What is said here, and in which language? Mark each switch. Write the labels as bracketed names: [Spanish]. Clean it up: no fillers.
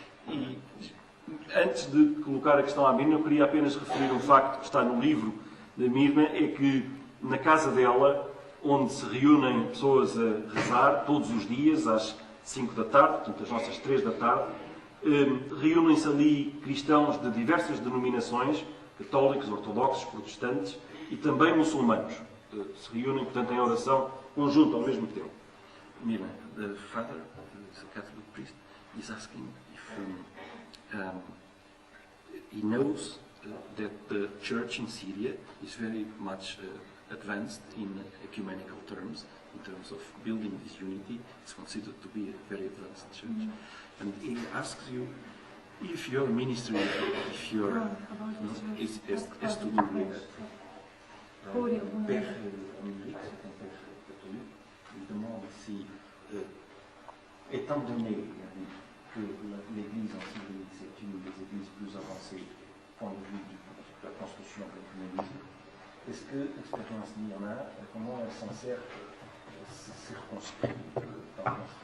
[Portuguese] E antes de colocar a questão à Mirna, eu queria apenas referir um facto que está no livro da Mirna, é que na casa dela, onde se reúnem pessoas a rezar todos os dias às 5 da tarde, portanto às nossas 3 da tarde, Reúnem-se ali cristãos de diversas denominações, católicos, ortodoxos, protestantes e também muçulmanos. Se reúnem, portanto, em oração conjunta ao mesmo tempo. [English] Mirna, the father, the Catholic priest, is asking if he knows that the church in Syria is very much advanced in ecumenical terms, in terms of building this unity. It's considered to be a very advanced church. And he asks you if your ministry, if your is to do with that. [French] Père Munich, c'est un père catholique, il demande si, étant donné que l'Église en Syrie c'est une des églises plus avancées du point de vue de la construction de l'œcuménisme, est-ce que l'expérience Mirna, comment elle s'en sert circonscrit dans notre phénomène?